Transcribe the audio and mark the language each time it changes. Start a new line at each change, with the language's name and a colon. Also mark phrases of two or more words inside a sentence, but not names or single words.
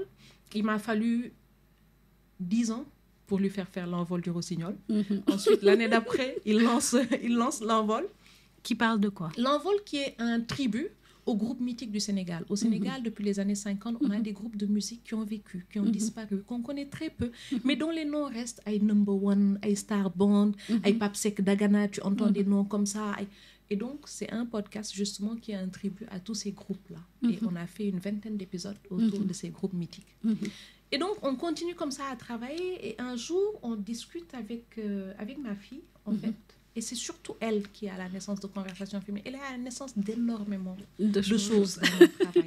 French: Il m'a fallu 10 ans pour lui faire L'envol du Rossignol. Ensuite, l'année d'après, il lance L'envol. Qui parle de quoi? L'envol, qui est un tribut au groupe mythique du Sénégal. Au Sénégal, depuis les années 50, on a des groupes de musique qui ont vécu, qui ont disparu, qu'on connaît très peu, mais dont les noms restent. Ay Number One, Ay Star Band, Ay Papsek Dagana, tu entends des noms comme ça. Et donc, c'est un podcast justement qui est un tribut à tous ces groupes-là. Et on a fait une 20aine d'épisodes autour de ces groupes mythiques. Et donc, on continue comme ça à travailler. Et un jour, on discute avec ma fille, en fait. Et c'est surtout elle qui est à la naissance de Conversation féminine. Elle est à la naissance d'énormément de choses dans mon travail.